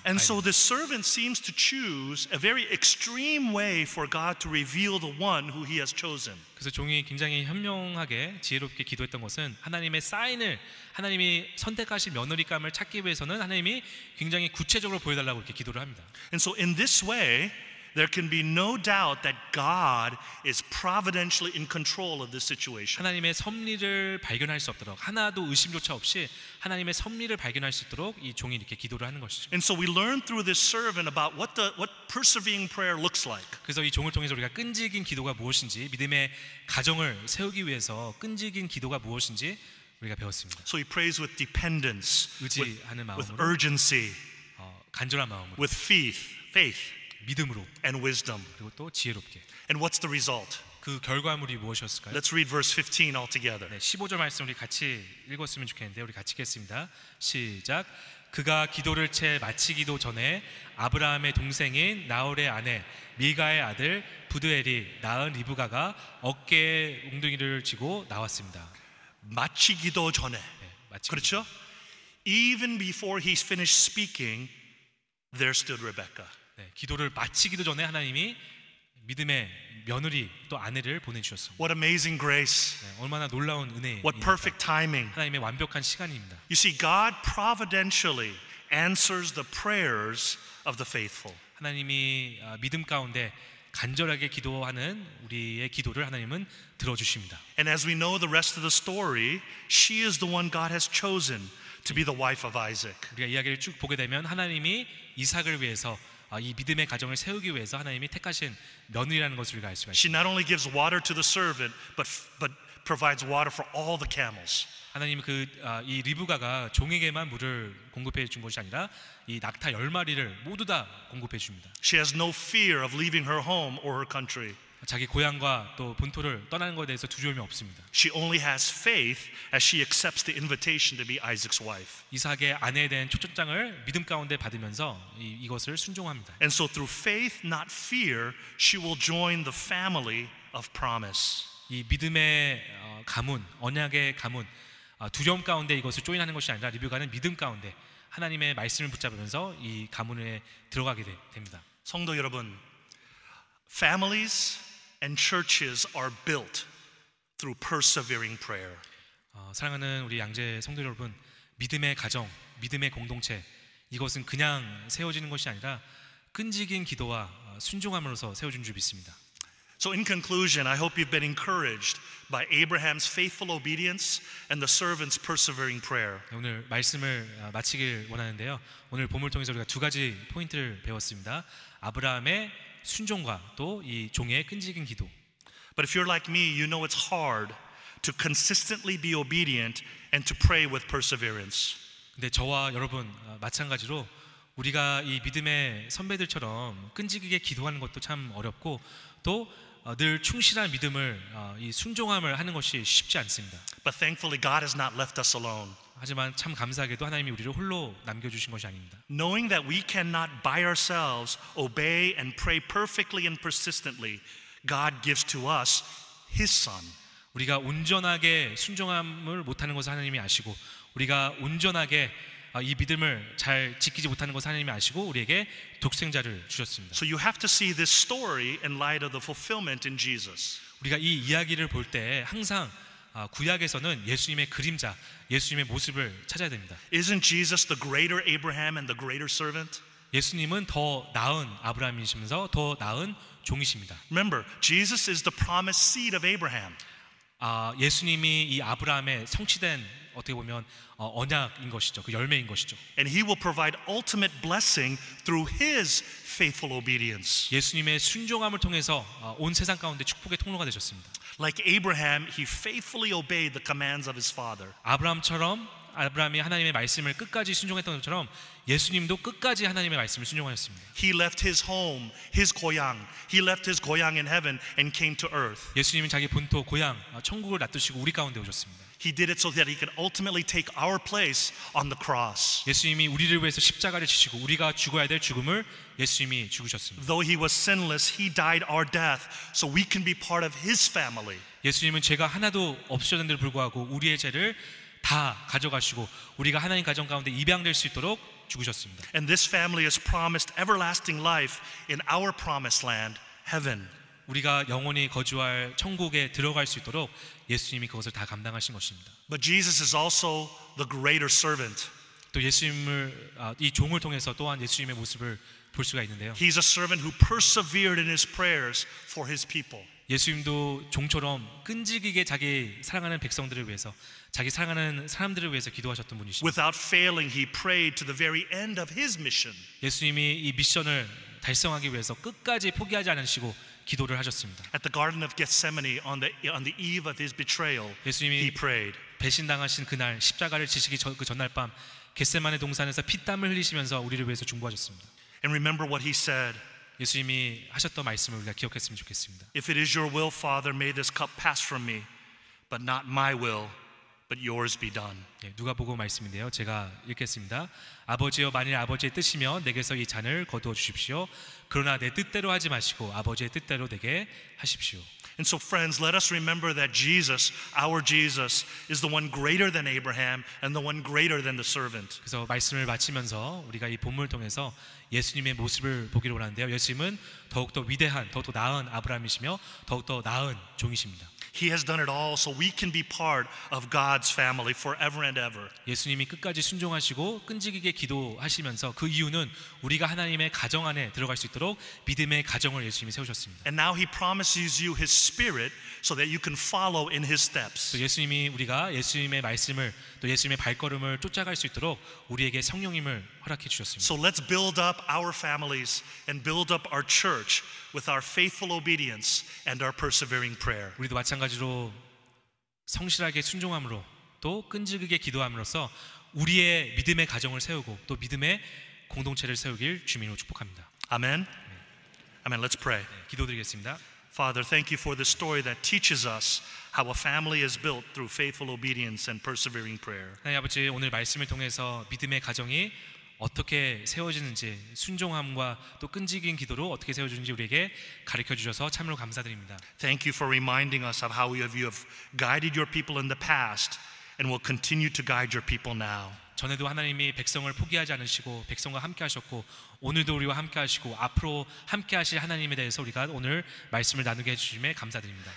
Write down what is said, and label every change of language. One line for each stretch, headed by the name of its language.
English: And so the servant seems to choose a very extreme way for God to reveal the one who he has chosen.
Korean: 그래서 종이 굉장히 현명하게 지혜롭게 기도했던 것은 하나님의 사인을 하나님이 선택하신 며느리감을 찾기 위해서는 하나님이 굉장히 구체적으로 보여달라고 이렇게 기도를 합니다.
English: And so in this way there can be no doubt that God is providentially in control of this situation.
Korean: 하나님의 섭리를 발견할 수 없도록 하나도 의심조차 없이 하나님의 섭리를 발견할 수 있도록 이 종이 이렇게 기도를 하는 것이죠.
English: And so we learn through this servant about what persevering prayer looks like.
Korean: 그래서 이 종을 통해서 우리가 끈질긴 기도가 무엇인지, 믿음의 가정을 세우기 위해서 끈질긴 기도가 무엇인지 우리가 배웠습니다.
English: So he prays with dependence,
Korean: 의지하는
English: with
Korean: 마음으로,
English: urgency,
Korean: 간절한 마음으로,
English: with faith,
Korean: 믿음으로,
English: and wisdom.
Korean: 그리고 또 지혜롭게.
English: And what's the result?
Korean: 그 결과물이 무엇이었을까요?
English: Let's read verse 15 all together.
Korean: 네, 15절 말씀 우리 같이 읽었으면 좋겠는데 우리 같이 읽겠습니다. 시작. 그가 기도를 채 마치기도 전에 아브라함의 동생인 나홀의 아내 밀가의 아들 부드엘이 낳은 리브가가 어깨에 웅덩이를 쥐고 나왔습니다. 마치기도 전에. 네, 그렇죠?
English: Even before he finished speaking, there stood Rebecca.
Korean: 네, 기도를 마치기도 전에 하나님이 믿음의 며느리 또 아내를 보내주셨습니다.
English: What amazing grace.
Korean: 네, 얼마나 놀라운 은혜입니다.
English: What perfect timing.
Korean: 하나님의 완벽한 시간입니다.
English: You see, God providentially answers the prayers of the faithful.
Korean: 하나님이 믿음 가운데 간절하게 기도하는 우리의 기도를 하나님은 들어주십니다.
English: And as we know the rest of the story, she is the one God has chosen to be the wife of Isaac.
Korean: 우리가 이야기를 쭉 보게 되면 하나님이 이삭을 위해서 이 믿음의 가정을 세우기 위해서 하나님이 택하신 며느리라는 것을 우리가 알 수가
English: She
Korean: 있습니다.
English: not only gives water to the servant, but provides water for all the camels.
Korean: 하나님이 이 리브가가 종에게만 물을 공급해 준 것이 아니라 이 낙타 10마리를 모두 다 공급해 줍니다.
English: She has no fear of leaving her home or her country.
Korean: 자기 고향과 또 본토를 떠나는 것에 대해서 두려움이 없습니다.
English: She only has faith as she accepts the invitation to be Isaac's wife.
Korean: 이삭의 아내에 대한 초청장을 믿음 가운데 받으면서 이것을 순종합니다.
English: And so through faith, not fear, she will join the family of promise.
Korean: 이 믿음의 가문, 언약의 가문, 두려움 가운데 이것을 조인하는 것이 아니라 리브가는 믿음 가운데 하나님의 말씀을 붙잡으면서 이 가문에 들어가게 됩니다. 성도 여러분,
English: families and churches are built through persevering prayer.
Korean: 사랑하는 우리 양재 성도 여러분, 믿음의 가정, 믿음의 공동체, 이것은 그냥 세워지는 것이 아니라 끈질긴 기도와 순종함으로써 세워진 줄 믿습니다.
English: So in conclusion, I hope you've been encouraged by Abraham's faithful obedience and the servant's persevering prayer.
Korean: 오늘 말씀을 마치길 원하는데요. 오늘 본문을 통해서 우리가 두 가지 포인트를 배웠습니다. 아브라함의 순종과 또 이 종의 끈질긴 기도.
English: But if you're like me, you know it's hard to consistently be obedient and to pray with perseverance.
Korean: 근데 저와 여러분 마찬가지로 우리가 이 믿음의 선배들처럼 끈질기게 기도하는 것도 참 어렵고 또 늘 충실한 믿음을 이 순종함을 하는 것이 쉽지 않습니다.
English: But thankfully, God has not left us alone.
Korean: 하지만 참 감사하게도 하나님이 우리를 홀로 남겨주신 것이 아닙니다.
English: Knowing that we cannot by ourselves obey and pray perfectly and persistently, God gives to us His Son.
Korean: 우리가 온전하게 순종함을 못하는 것을 하나님이 아시고 우리가 온전하게 이 믿음을 잘 지키지 못하는 것을 하나님이 아시고 우리에게 독생자를 주셨습니다.
English: So you have to see this story in light of the fulfillment in Jesus.
Korean: 우리가 이 이야기를 볼 때 항상 구약에서는 예수님의 그림자, 예수님의 모습을 찾아야 됩니다.
English: Isn't Jesus the greater Abraham and the greater servant?
Korean: 예수님은 더 나은 아브라함이시면서 더 나은 종이십니다.
English: Remember, Jesus is the promised seed of Abraham.
Korean: 예수님이 이 아브라함의 성취된 어떻게 보면 언약인 것이죠. 그 열매인 것이죠.
English: And he will provide ultimate blessing through his faithful obedience.
Korean: 예수님의 순종함을 통해서 온 세상 가운데 축복의 통로가 되셨습니다.
English: Like Abraham, he faithfully obeyed the commands of his father.
Korean: 아브라함이 하나님의 말씀을 끝까지 순종했던 것처럼 예수님도 끝까지 하나님의 말씀을 순종하셨습니다.
English: He left his home, his 고향. He left his 고향 in heaven and came to earth.
Korean: 예수님은 자기 본토 고향 천국을 놔두시고 우리 가운데 오셨습니다.
English: He did it so that he could ultimately take our place on the cross.
Korean: 예수님이 우리를 위해서 십자가를 지시고 우리가 죽어야 될 죽음을 예수님이 죽으셨습니다.
English: Though he was sinless, he died our death so we can be part of his family.
Korean: 예수님은 죄가 하나도 없으셨는데도 불구하고 우리의 죄를 다 가져가시고 우리가 하나님 가정 가운데 입양될 수 있도록 죽으셨습니다.
English: And this family is promised everlasting life in our promised land, heaven.
Korean: 우리가 영원히 거주할 천국에 들어갈 수 있도록 예수님이 그것을 다 감당하신 것입니다.
English: But Jesus is also the greater servant.
Korean: 또 예수님을 이 종을 통해서 또한 예수님의 모습을 볼 수가 있는데요.
English: He's a servant who persevered in his prayers for his people.
Korean: 예수님도 종처럼 끈질기게 자기 사랑하는 백성들을 위해서 자기 사랑하는 사람들을 위해서 기도하셨던 분이십니다.
English: Without failing, he prayed to the very end of his mission.
Korean: 예수님이 이 미션을 달성하기 위해서 끝까지 포기하지 않으시고 기도를 하셨습니다.
English: At the Garden of Gethsemane on the eve of his betrayal,
Korean: 예수님이
English: he prayed.
Korean: 배신당하신 그날 십자가를 지시기 그 전날 밤 겟세마네 동산에서 피땀을 흘리시면서 우리를 위해서 중보하셨습니다.
English: And remember what he said.
Korean: 예수님이 하셨던 말씀을 우리가 기억했으면 좋겠습니다.
English: If it is your will, Father, may this cup pass from me, but not my will, but yours be done.
Korean: 누가복음 말씀인데요. 제가 읽겠습니다. 아버지여, 만일 아버지의 뜻이면 내게서 이 잔을 거두어 주십시오. 그러나 내 뜻대로 하지 마시고 아버지의 뜻대로 되게 하십시오.
English: And so, friends, let us remember that Jesus, our Jesus, is the one greater than Abraham and the one greater than the servant.
Korean: 그래서 말씀을 마치면서 우리가 이 본문을 통해서 예수님의 모습을 보기를 원하는데요. 예수님은 더욱더 위대한, 더욱더 나은 아브라함이시며 더욱더 나은 종이십니다.
English: He has done it all so we can be part of God's family forever and ever.
Korean: 예수님이 끝까지 순종하시고 끈질기게 기도하시면서 그 이유는 우리가 하나님의 가정 안에 들어갈 수 있도록 믿음의 가정을 예수님이 세우셨습니다.
English: And now he promises you his spirit so that you can follow in his steps.
Korean: 또 예수님이 우리가 예수님의 말씀을 또 예수님의 발걸음을 쫓아갈 수 있도록 우리에게 성령님을 허락해 주셨습니다.
English: So let's build up our families and build up our church with our faithful obedience and our persevering prayer.
Korean: 우리도 마찬가지로 성실하게 순종함으로 또 끈질기게 기도함으로써 우리의 믿음의 가정을 세우고 또 믿음의 공동체를 세우길 주님으로 축복합니다.
English: Amen. Amen. Let's pray.
Korean: 기도드리겠습니다.
English: Father, thank you for this story that teaches us how a family is built through faithful obedience and persevering prayer.
Korean: 하나님 아버지, 오늘 말씀을 통해서 믿음의 가정이 어떻게 세워지는지, 순종함과 또 끈질긴 기도로 어떻게 세워지는지 우리에게 가르쳐 주셔서 참으로 감사드립니다.
English: Thank you for reminding us of how you have guided your people in the past and will continue to guide your people now.
Korean: 전에도 하나님이 백성을 포기하지 않으시고 백성과 함께 하셨고 오늘도 우리와 함께 하시고 앞으로 함께 하실 하나님에 대해서 우리가 오늘 말씀을 나누게 해주심에 감사드립니다.